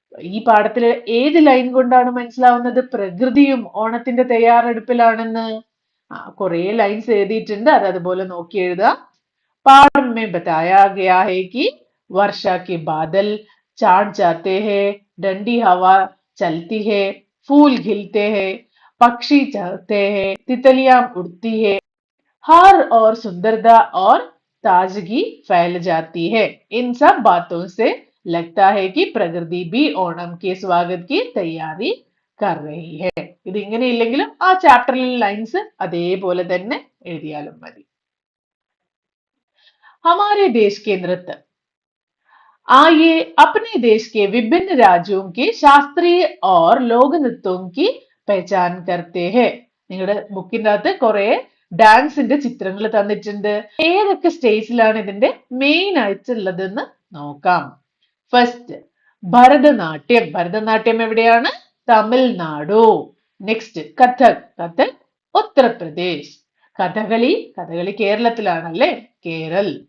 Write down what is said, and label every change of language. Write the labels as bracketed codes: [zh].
[ml] ഈ പാഠത്തില് ഏത് ലൈൻ കൊണ്ടാണ് മനസ്സിലാവുന്നത് പ്രകൃതിയും ഓണത്തിന്റെ തയ്യാറെടുപ്പിലാണെന്ന്? കുറെ ലൈൻസ് എഴുതിയിട്ടുണ്ട്, അത് അതുപോലെ നോക്കി എഴുതാം. [hi] पाठ में बताया गया है कि वर्षा के बादल चाट जाते हैं, ठंडी हवा चलती है, फूल खिलते हैं, पक्षी चहकते हैं, तितलियां उड़ती है, हर और सुंदरता और ताजगी फैल जाती है. इन सब बातों से लगता है कि प्रकृति भी ओणम के स्वागत की तैयारी कर रही है. [ml] ഇത് ഇങ്ങനെ ഇല്ലെങ്കിലും ആ ചാപ്റ്ററിലെ ലൈൻസ് അതേപോലെ തന്നെ എഴുതിയാലും മതി. [hi] हमारे देश के नृत्य. आइए अपने देश के विभिन्न राज्यों के शास्त्रीय और लोक नृत्यों की पहचान करते हैं. [ml] നിങ്ങളുടെ ബുക്കിന്റെ അകത്ത് കുറെ ഡാൻസിന്റെ ചിത്രങ്ങൾ തന്നിട്ടുണ്ട്. ഏതൊക്കെ സ്റ്റേറ്റ്സിലാണ് ഇതിന്റെ മെയിൻ ആയിട്ടുള്ളതെന്ന് നോക്കാം. ഫസ്റ്റ് ഭരതനാട്യം. ഭരതനാട്യം എവിടെയാണ്? തമിഴ്നാടു. നെക്സ്റ്റ് കഥക്. കഥക് ഉത്തർപ്രദേശ്. കഥകളി. കഥകളി കേരളത്തിലാണല്ലേ? കേരൾ.